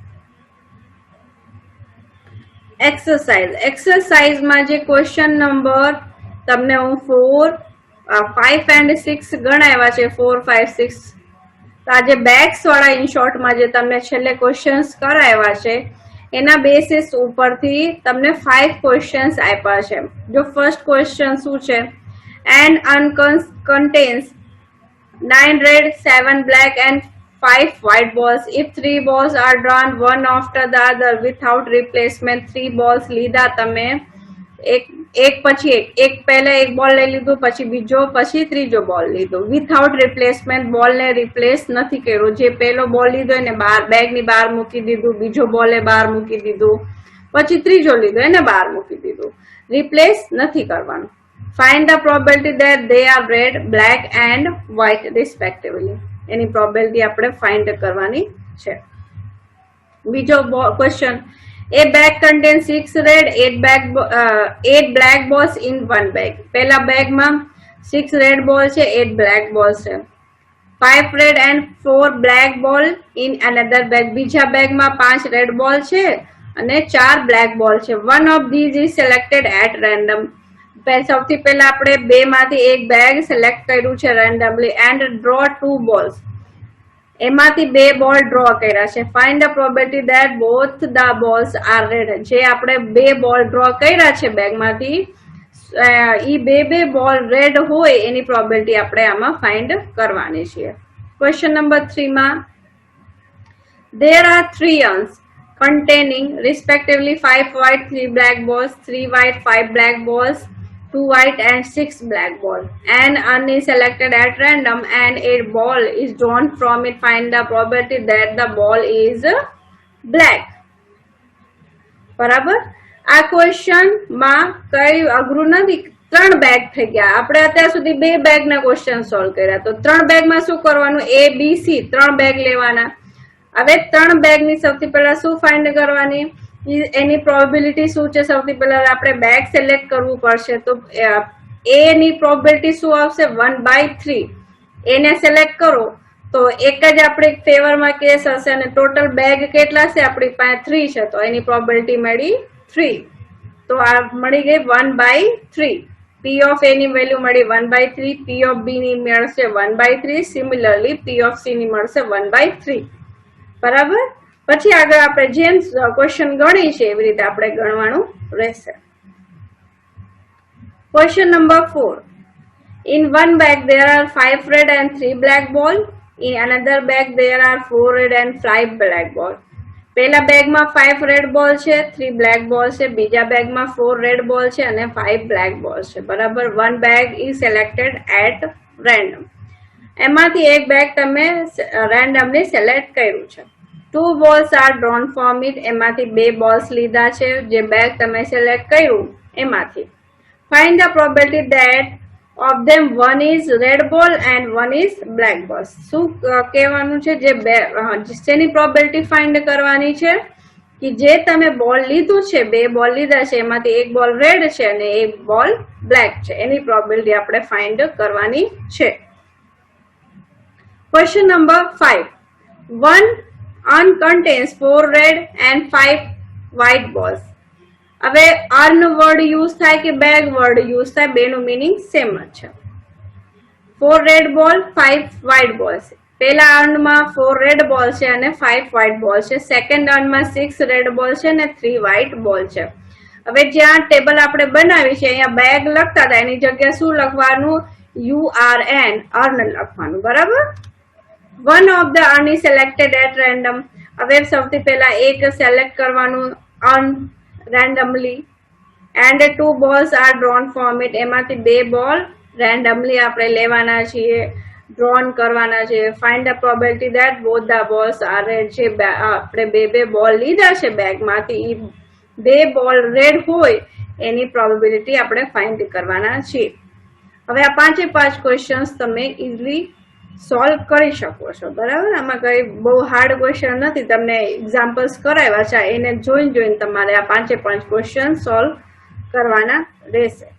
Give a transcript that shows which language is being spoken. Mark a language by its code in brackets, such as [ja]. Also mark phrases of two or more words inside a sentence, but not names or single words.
[gu] એક્સરસાઇઝમાં જે [en] question number [gu] તમને હું 4, 5 and 6 ગણાવ્યા છે, 4, 5, 6. તો આજે બેગ્સ વાળા ઇન શોર્ટમાં જે તમને છેલ્લે ક્વેશ્ચન્સ કરાવ્યા છે એના બેસિસ ઉપરથી તમને 5 ક્વેશ્ચન્સ આપ્યા છે. [en] જો first question [gu] શું છે, [en] એન્ડ contains 9 red, 7 black and 5 white balls. If 3 balls are drawn one after the other without replacement, 3 balls [gu] લીધા તમે, એક પછી એક પહેલા એક બોલ લઈ લીધું, પછી બીજો, પછી ત્રીજો બોલ લીધો. [en] without replacement, [gu] બોલ ને રિપ્લેસ નથી કર્યો. જે પહેલો બોલ લીધો એને બેગ ની બહાર મૂકી દીધું, બીજો બોલે બહાર મૂકી દીધું, પછી ત્રીજો લીધો એને બહાર મૂકી દીધું. રિપ્લેસ નથી કરવાનું. [en] Find the probability that they are red, black and white respectively. [gu] એની પ્રોબેબિલિટી આપણે ફાઇન્ડ કરવાની છે. બીજો ક્વેશ્ચન, [en] a bag contains 6 red, 8 black balls in one bag. [gu] પહેલા બેગમાં 6 [en] red ball [gu] છે, 8 [en] black balls [gu] છે. [en] 5 red and 4 black ball in another bag. [gu] બીજા બેગમાં 5 [en] red ball [gu] છે અને 4 [en] black ball [gu] છે. [en] One of these is selected at random. [gu] સૌથી પહેલા આપણે બે માંથી એક [en] bag select [gu] કર્યું છે રેન્ડમલી, [en] and draw 2 balls. [gu] એમાંથી બે [en] ball draw [gu] કર્યા છે. [en] Find the probability that both the balls are red. [gu] જે આપણે બે [en] ball draw [gu] કર્યા છે બેગમાંથી, ઈ બે [en] ball red [gu] હોય એની પ્રોબેબિલિટી આપણે આમાં ફાઇન્ડ કરવાની છે. [en] question number [gu] 3 માં, [en] there are 3 urns containing respectively 5 white, 3 black balls, 3 white, 5 black balls, 2 white and 6 black ball. An urn is selected at random and a ball is drawn from it. Find the probability that the ball is black. [gu] બરાબર. આ ક્વેશ્ચન માં કઈ અઘરું નથી. 3 બેગ થઈ ગયા. આપણે અત્યાર સુધી 2 બેગ ના ક્વેશ્ચન સોલ્વ કર્યા. તો 3 બેગ માં શું કરવાનું, A, B, C 3 બેગ લેવાના. હવે 3 બેગ ની સૌથી પહેલા શું ફાઇન્ડ કરવાની, એની પ્રોબેબિલિટી શું છે. સૌથી પહેલા આપણે [en] bag select [gu] કરવું પડશે. તો એ ની પ્રોબેબિલિટી શું આવશે, 1/3. એને સિલેક્ટ કરો તો એક જ આપણી ફેવરમાં કેસ હશે અને ટોટલ બેગ કેટલા છે આપણી પાસે 3 છે, તો એની પ્રોબેબિલિટી મળી 3. તો આ મળી ગઈ 1/3. [en] P of A [gu] ની વેલ્યુ મળી 1/3, [en] P of B [gu] ની મળશે 1/3, સિમિલરલી [en] P of C [gu] ની મળશે 1/3. બરાબર. પછી આગળ આપણે જેમ ક્વેશ્ચન ગણી છે એવી રીતે આપણે ગણવાનું રહેશે. [en] question number [gu] 4, [en] in one bag there are 5 red and 3 black ball. In another bag there are 4 red and 5 black ball. [gu] પહેલા બેગમાં 5 [en] red ball [gu] છે, 3 [en] black ball [gu] છે. બીજા બેગમાં 4 [en] red ball [gu] છે અને 5 [en] black ball [gu] છે. બરાબર. [en] One bag is selected at random. [gu] એમાંથી એક બેગ તમે રેન્ડમલી સિલેક્ટ કર્યું છે. [en] 2 balls are drawn from it. [gu] એમાંથી [en] 2 balls [gu] લીધા છે જે બેગ તમે સિલેક્ટ કર્યું એમાંથી. [en] Find the probability that of them one is red ball and one is black ball. [gu] શું કહેવાનું છે, જેની પ્રોબેબિલિટી ફાઇન્ડ કરવાની છે કે જે તમે બોલ લીધું છે, 2 બોલ લીધા છે, એમાંથી એક [en] ball red [gu] છે અને એક [en] ball black [gu] છે, એની પ્રોબેબિલિટી આપણે ફાઇન્ડ કરવાની છે. [en] question number [gu] 5, [en] one urn contains 4 red and 5 white balls. [gu] હવે [en] urn word use [gu] થાય કે [en] bag word use [gu] થાય, બેનું [en] meaning same [gu] જ છે. 4 [en] red ball, [gu] 5 [en] white ball [gu] છે. પહેલા અર્નમાં 4 [en] red ball [gu] છે અને 5 [en] white ball [gu] છે. સેકન્ડ અર્નમાં 6 [en] red ball [gu] છે અને 3 [en] white ball [gu] છે. હવે જ્યાં ટેબલ આપણે બનાવી છે અહીંયા બેગ લખતા હતા એની જગ્યાએ શું લખવાનું, URN, અર્ન લખવાનું. બરાબર. [en] One of the urn is selected at random. [gu] હવે સૌથી પહેલા એક [en] સિલેક્ટ કરવાનું અર્ન randomly and 2 balls are drawn from it. [gu] એમાંથી 2 બોલ randomly આપણે લેવાના છીએ, ડ્રોન કરવાના છે. [en] find the probability that both the balls are red. [gu] જે આપણે 2 બોલ લીધા છે બેગમાંથી, એ 2 [en] ball red [gu] હોય એની પ્રોબેબિલિટી આપણે ફાઇન્ડ કરવાના છીએ. હવે આ 5 ક્વેશ્ચન્સ તમે ઇઝીલી સોલ્વ કરી શકો છો. બરાબર. આમાં કઈ બહુ [en] hard question [gu] નથી, તમને એક્ઝામ્પલ્સ કરાવ્યા છે એને જોઈને તમારે આ 5 ક્વેશ્ચન સોલ્વ કરવાના રહેશે.